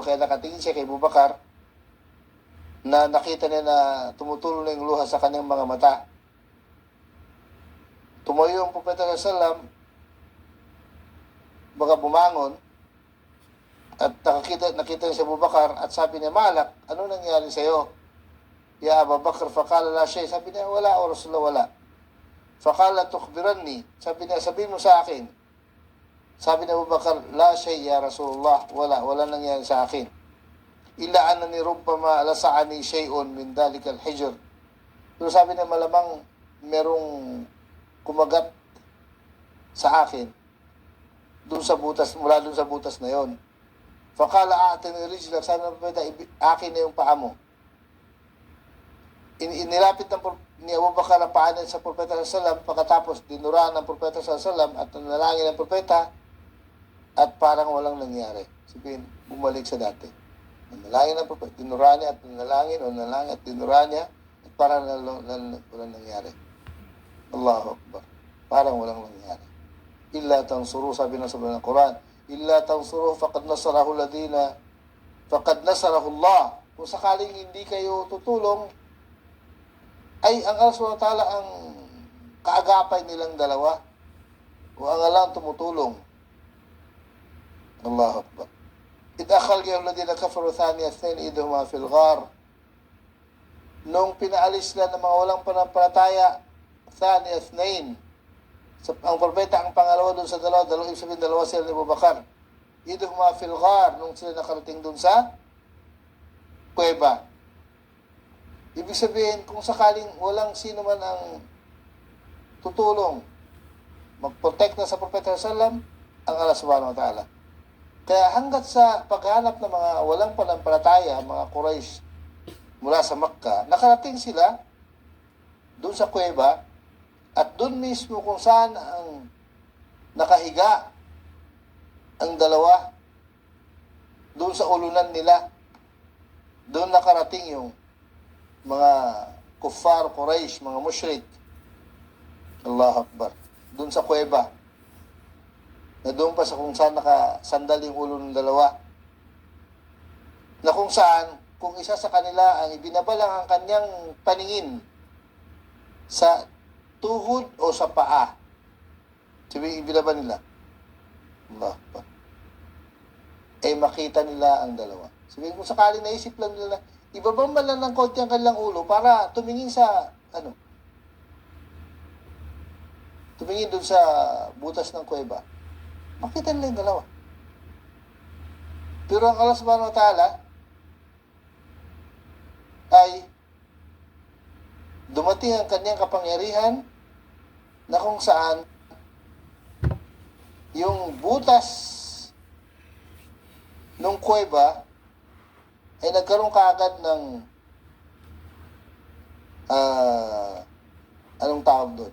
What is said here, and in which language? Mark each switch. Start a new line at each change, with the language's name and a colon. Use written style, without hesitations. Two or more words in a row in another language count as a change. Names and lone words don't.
Filipino: Kaya nakatingin siya kay Abu Bakar na nakita niya na tumutulo na yung luha sa kanyang mga mata. Tumayo ang Propeta Sallam, baka bumangon, at nakita niya si Abu Bakar at sabi niya, Malak, ano nangyari sa iyo?
Arabic: يا أبا بكر فقال لا شيء.
Filipino: Sabi niya, wala o Rasulullah, wala.
Arabic: فقال تخبرني.
Filipino: Sabi niya, sabihin mo sa akin. Sabi ni Abu Bakar,
Arabic: لا شيء يا رسول الله,
Filipino: wala nangyari sa akin.
Arabic: إلا أنني ربما لسعني شيء من ذلك الجحر.
Filipino: Pero sabi niya, malamang merong kumagat sa akin doon sa butas, mula doon sa butas na yon.
Arabic: فقال أعطني رجلك,
Filipino: sabi ng Propeta, akin na yung paa mo. Inilapit ni Abu Bakar ang paa sa Propeta sallam, pagkatapos dinuraan ng Propeta sallam at nanalangin ng Propeta at parang walang nangyari. Sabihin, bumalik sa dati. Nanalangin ng Propeta, dinuraan niya at nanalangin o nanalangin at dinuraan niya at parang walang nangyari.
Arabic: الله أكبر.
Filipino: Parang walang nangyari.
Arabic: إلا تنصروه,
Filipino: sabi ng ng Quran,
Arabic: إلا تنصروه فقد نصره الله.
Filipino: Kung sakaling hindi kayo tutulong, ay ang Allah
Arabic: سبحانه وتعالى
Filipino: ang kaagapay nilang dalawa o ang Allah ang tumutulong.
Arabic: الله أكبر. إذ أخرجهم الذين كفروا ثاني اثنين إذ هما في الغار.
Filipino: Nung pinaalis sila ng mga walang panampalataya,
Arabic: ثاني اثنين,
Filipino: ang propeta ang pangalawa doon sa dalawang ibig sabihin dalawa sila ni Abu Bakar.
Arabic: إذ هما في الغار,
Filipino: nung sila nakarating doon sa kuweba. Ibig sabihin, kung sakaling walang sino man ang tutulong, mag-protect na sa Propeta sallam, ang Allah
Arabic: سبحانه وتعالى.
Filipino: Kaya hanggat sa paghanap ng mga walang panampalataya, mga Quraysh mula sa Makkah, nakarating sila doon sa kuweba at doon mismo kung saan ang nakahiga ang dalawa, doon sa ulunan nila, doon nakarating yung mga kuffar, Quraysh, mga mushrik.
Arabic: الله أكبر.
Filipino: Doon sa kuweba. Na doon pa sa kung saan nakasandal yung ulo ng dalawa. Na kung saan, kung isa sa kanila ang ibinabalang ang kanyang paningin sa tuhod o sa paa. Sabi, ibinaba nila.
Arabic: الله أكبر.
Filipino: Eh makita nila ang dalawa. Sabi, kung sakaling naisip lang nila, ibabang man lang ng konti ang kanilang ulo para tumingin sa, tumingin doon sa butas ng kuweba. Makita nila yung dalawa. Pero ang Allah
Arabic: سبحانه وتعالى
Filipino: ay dumating ang kanyang kapangyarihan na kung saan yung butas ng kuweba ay nagkaroon kaagad ng anong tawag doon?